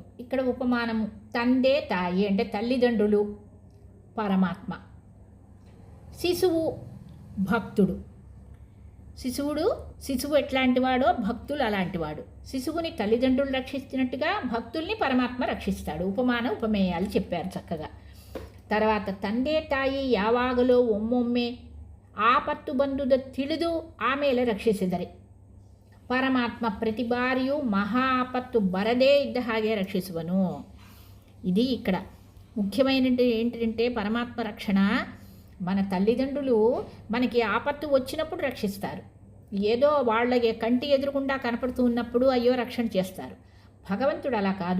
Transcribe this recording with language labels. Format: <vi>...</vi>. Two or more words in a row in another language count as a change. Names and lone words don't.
<te>ఇక్కడ ఉపమానము తండ్రి తాయి అంటే తల్లిదండ్రులు పరమాత్మ, శిశువు భక్తుడు. శిశువు ఎట్లాంటి వాడో భక్తులు అలాంటివాడు. శిశువుని తల్లిదండ్రులు రక్షిస్తున్నట్టుగా భక్తుల్ని పరమాత్మ రక్షిస్తాడు. ఉపమాన ఉపమేయాలు చెప్పారు చక్కగా.</te> <kn>తర్వాత ತಂದೆ ತಾಯಿ ಯಾವಾಗಲೂ ಒಮ್ಮೊಮ್ಮೆ ಆಪತ್ತು ಬಂದುದ ತಿಳಿದು ಆಮೇಲೆ ರಕ್ಷಿಸಿದರೆ, ಪರಮಾತ್ಮ ಪ್ರತಿ ಬಾರಿಯೂ ಮಹಾ ಆಪತ್ತು ಬರದೇ ಇದ್ದ ಹಾಗೆ రక్షిಸುವನು.</kn> <te>ఇది ఇక్కడ ముఖ్యమైనది ఏంటంటే పరమాత్మ రక్షణ. మన తల్లిదండ్రులు మనకి ఆపత్తు వచ్చినప్పుడు రక్షిస్తారు. ఏదో వాళ్ళకి కంటి ఎదురుకుండా కనపడుతూ ఉన్నప్పుడు అయ్యో రక్షణ చేస్తారు. భగవంతుడు అలా కాదు.</te>